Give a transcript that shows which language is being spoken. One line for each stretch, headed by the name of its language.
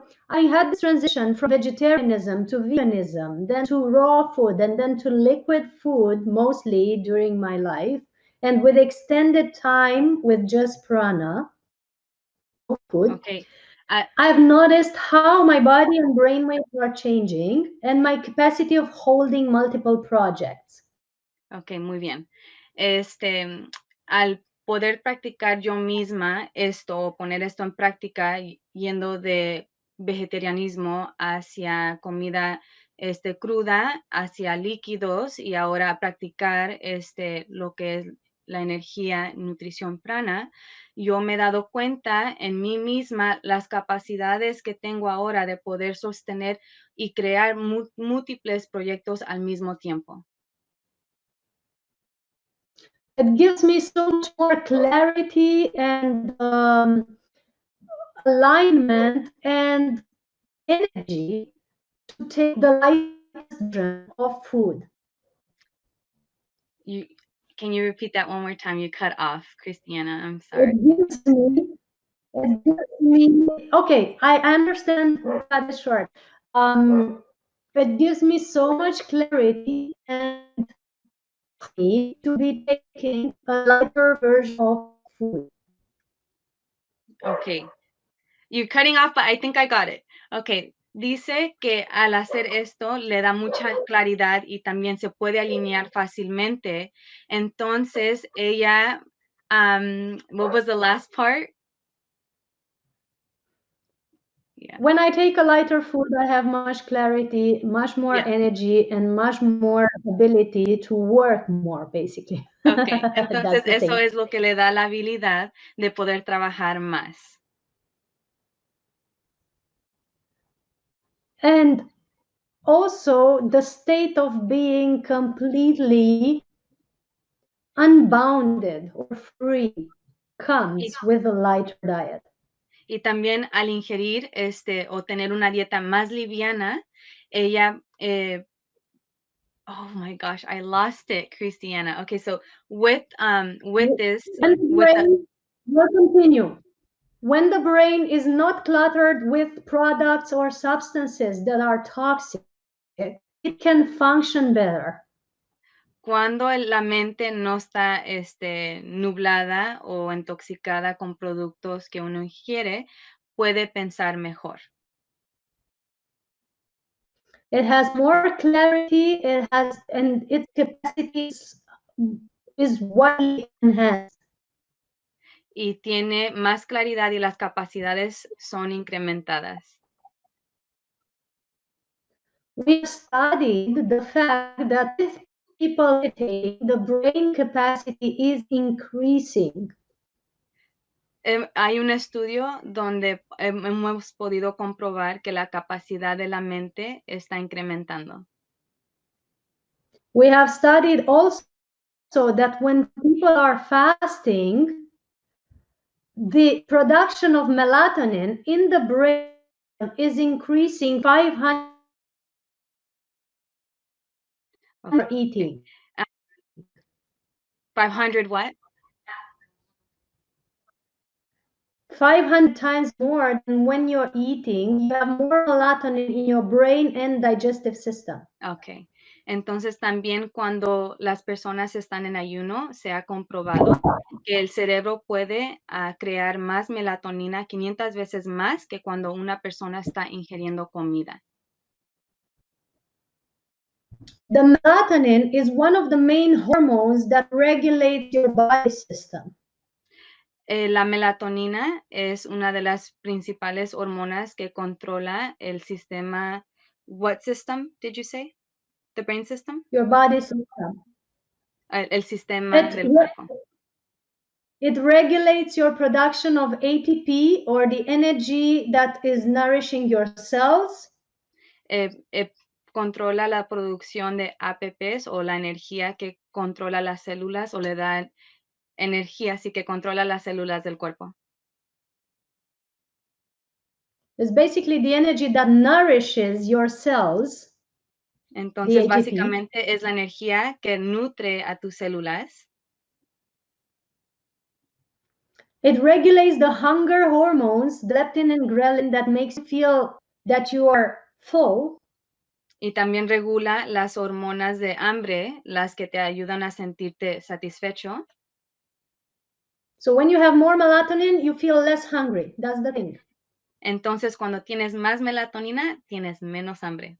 English: I had this transition from vegetarianism to veganism, then to raw food, and then to liquid food mostly during my life. And with extended time with just prana, food, Okay. I've noticed how my body and brainwaves are changing and my capacity of holding multiple projects.
Spanish: Ok, muy bien. Al poder practicar yo misma esto, poner esto en práctica, yendo de vegetarianismo hacia comida cruda, hacia líquidos y ahora practicar lo que es la energía, nutrición prana, yo me he dado cuenta en mí misma las capacidades que tengo ahora de poder sostener y crear múltiples proyectos al mismo tiempo.
English: It gives me so much more clarity and alignment and energy to take the lightest version of food. Can you repeat that one more time? You cut off, Cristiana. I'm sorry. It gives me okay, I understand that is short. It gives me so much clarity and me to be taking a lighter version of food. Okay. You're cutting off, but I think I got it. Okay.
Spanish: Dice que al hacer esto le da mucha claridad y también se puede alinear fácilmente. Entonces, ella,
English: what was the last part? Yeah. When I take a lighter food, I have much clarity, much more energy, and much more ability to work more, basically.
Spanish: Okay. Entonces,
English: That's the
Spanish: eso
English: thing.
Spanish: es lo que le da la habilidad de poder trabajar más.
English: And also the state of being completely unbounded or free comes with a lighter diet.
Spanish: Y también al ingerir o tener una dieta más liviana, ella,
English: oh my gosh, I lost it,
Spanish: Cristiana.
English: Okay, so with this, We'll continue. When the brain is not cluttered with products or substances that are toxic, it can function better.
Spanish: Cuando la mente no está nublada o intoxicada con productos que uno ingiere, puede pensar mejor.
English: It has more clarity, and its capacity is widely enhanced.
Spanish: Y tiene más claridad y las capacidades son incrementadas.
English: We have studied the fact that with people meditate, the brain capacity is increasing.
Spanish: Hay un estudio donde hemos podido comprobar que la capacidad de la mente está incrementando.
English: We have studied also that when people are fasting, the production of melatonin in the brain is increasing 500 Okay. eating. 500 what? 500 times more than when you're eating. You have more melatonin in your brain and digestive system. Okay.
Spanish: Entonces también cuando las personas están en ayuno, se ha comprobado que el cerebro puede crear más melatonina, 500 veces más que cuando una persona está ingiriendo comida.
English: The melatonin is one of the main hormones that regulates your body system.
Spanish: La melatonina es una de las principales hormonas que controla el sistema.
English: What system did you say? The brain system? Your body system.
Spanish: El sistema del cuerpo.
English: It regulates your production of ATP, or the energy that is nourishing your cells.
Spanish: Controla la producción de APPs o la energía que controla las células o le da energía, así que controla las células del cuerpo.
English: It's basically the energy that nourishes your cells.
Spanish: Entonces,
English: ATP.
Spanish: básicamente es la energía que nutre a tus células.
English: It regulates the hunger hormones, leptin and ghrelin, that makes you feel that you are full.
Spanish: Y también regula las hormonas de hambre, las que te ayudan a sentirte satisfecho.
English: So when you have more melatonin, you feel less hungry. That's the thing.
Spanish: Entonces, cuando tienes más melatonina, tienes menos hambre.